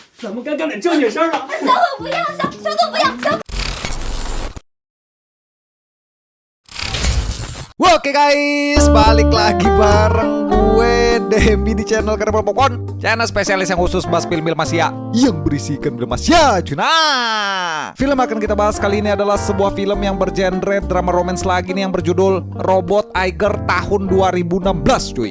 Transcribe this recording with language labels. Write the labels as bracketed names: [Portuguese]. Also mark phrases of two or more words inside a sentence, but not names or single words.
[Chinese] 么刚刚的叫你声啊？小虎不要，小狗不要，小。 [Indonesian] Oke guys, balik lagi bareng gue Demi di channel Kerbal Popcorn, channel spesialis yang khusus bahas film-film Asia yang berisikan film Asia. Nah, film akan kita bahas kali ini adalah sebuah film yang bergenre [English] drama romance [Indonesian] lagi nih, yang berjudul Robot Tiger tahun 2016 cuy.